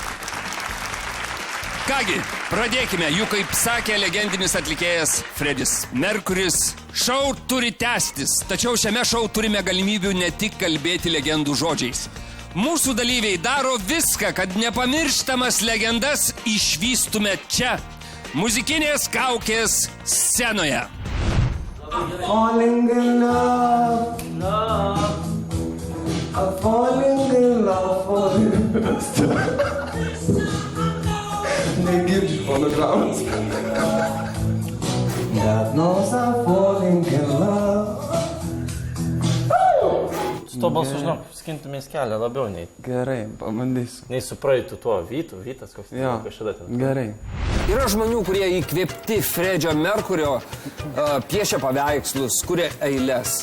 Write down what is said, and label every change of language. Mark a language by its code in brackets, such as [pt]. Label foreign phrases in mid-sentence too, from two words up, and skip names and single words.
[lt] Kągi, pradėkime, juk kaip sakė legendinis atlikėjas Fredis Merkuris, šou turi tęstis, tačiau šiame šou turime galimybių ne tik kalbėti legendų žodžiais. Mūsų dalyviai daro viską, kad nepamirštamas legendas išvystume čia, muzikinės kaukės scenoje. [en] Falling in love, I'm falling in love for you. [lt] Negirdi fonogramas. [en] God knows I'm falling in love. [lt] Su to balsu, žinok, skintumės kelią labiau nei... Gerai, pabandysiu. Nei su praeitų tuo Vytas, koks kažkada ten. Gerai. Yra žmonių, kurie įkvėpti Fredžio Merkurio piešia paveikslus, kuria eiles.